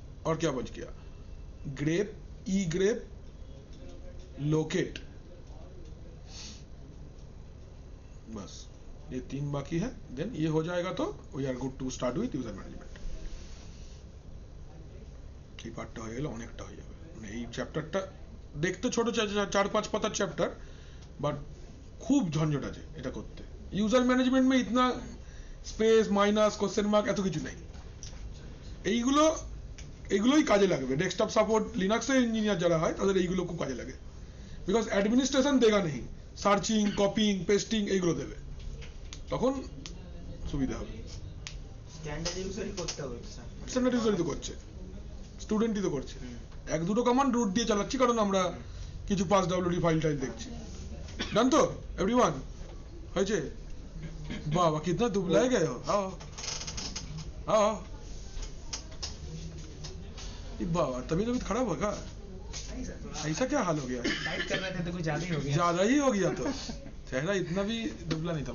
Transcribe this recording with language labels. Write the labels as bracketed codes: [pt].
[hi] और क्या बच गया, ग्रेप, ई ग्रेप, लोकेट, बस ये 3 बाकी है, देन ये हो जाएगा तो [en] We are good to start with user management. [bn] এই পার্টটা হয়ে গেল, অনেকটা হয়ে যাবে, মানে এই চ্যাপ্টারটা দেখতে ছোট 4-5 পাতার চ্যাপ্টার, বাট খুব ঝঞ্ঝট আছে এটা করতে। [hi] यूजर मैनेजमेंट में इतना [bn] স্পেস, মাইনাস, কোশ্চেন মার্ক এত কিছু নেই, এইগুলোই কাজে লাগবে। ডেস্কটপ সাপোর্ট লিনাক্সের ইঞ্জিনিয়ার যারা হয় তাদের এইগুলো খুব কাজে লাগে, বিকজ অ্যাডমিনিস্ট্রেশন [hi] দেगा नहीं, [bn] সার্চিং, কপিং, পেস্টিং এইগুলো দেবে, তখন সুবিধা হবে। স্ট্যান্ডার্ড ইউজারই করতে হবে, স্ট্যান্ডার্ড ইউজারই তো করছে, স্টুডেন্টই তো করছে, এক দুটো কমান্ড রুট দিয়ে চালাচ্ছি, কারণ আমরা কিছু পাস ডাব্লিউডি ফাইল টাইল দেখছি। ডান তো এভরিওয়ান, হয়েছে? [hi] বাবা कितना दुबलाए गए हो, आओ आओ, बाबा तबीयत खराब होगा, ऐसा क्या हाल हो गया, डाइट कर रहे थे तो कुछ ज्यादा ही हो गया, ज्यादा ही हो गया, तो चेहरा इतना भी दुबला नहीं था।